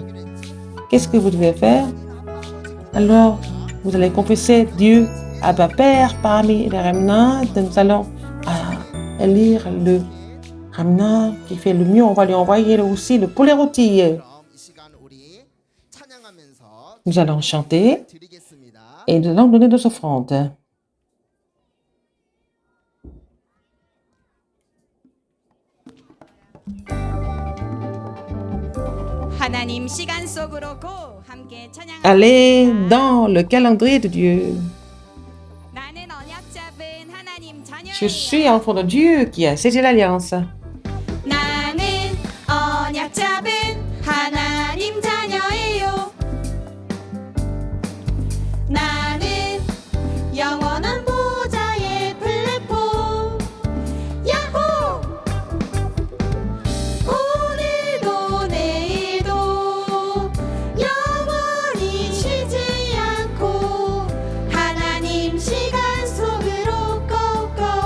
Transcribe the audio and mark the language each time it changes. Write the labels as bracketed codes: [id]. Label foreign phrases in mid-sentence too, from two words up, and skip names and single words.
[fr] Qu'est-ce que vous devez faire? Alors, vous allez confesser Dieu, Abba Père, parmi les remnants. Nous allons lire le remnant qui fait le mieux. On va lui envoyer aussi le poulet rôti. Nous allons chanter et nous allons donner nos offrandes. [ko] 하나님 시간 속으로 고 함께 찬양합니다. [fr] Allez dans le calendrier de Dieu. [ko] 나는 언약 잡은 하나님 자녀예요. [fr] Je suis enfant de Dieu qui a saisi l'alliance. [ko] 나는 언약 잡은 하나님 자녀예요. 나는 영원한 보좌의 플랫폼. 야호! 오늘도 내일도 영원히 쉬지 않고 하나님 시간 속으로 고고.